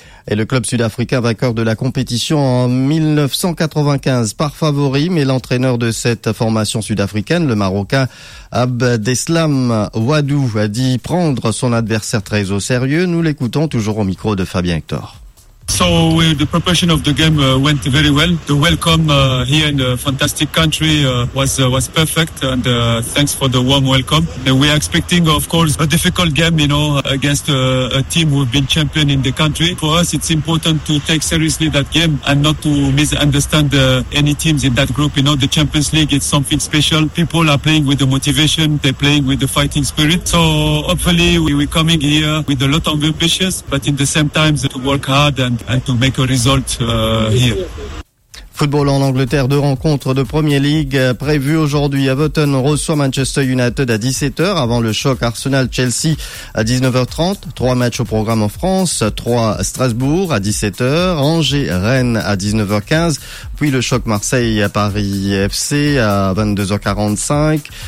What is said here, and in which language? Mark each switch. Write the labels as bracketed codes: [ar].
[fr] Et le club sud-africain vainqueur de la compétition en 1995 par favori, mais l'entraîneur de cette formation sud-africaine, le Marocain Abdeslam Ouadou, a dit prendre son adversaire très au sérieux. Nous l'écoutons toujours au micro de Fabien Hector. [en] So the preparation of the game went very well. The welcome here in a fantastic country was perfect, and thanks for the warm welcome. And we are expecting, of course, a difficult game, you know, against a team who have been champion in the country. For us, it's important to take seriously that game and not to misunderstand any teams in that group. You know, the Champions League is something special. People are playing with the motivation, they're playing with the fighting spirit. So hopefully, we're coming here with a lot of ambitions, but in the same time, to work hard and to make a result here. [fr] Football en Angleterre, deux rencontres de Premier League prévues aujourd'hui. Everton reçoit Manchester United à 17h avant le choc Arsenal-Chelsea à 19h30. Trois matchs au programme en France, trois à Strasbourg à 17h, Angers-Rennes à 19h15, puis le choc Marseille-Paris FC à 22h45.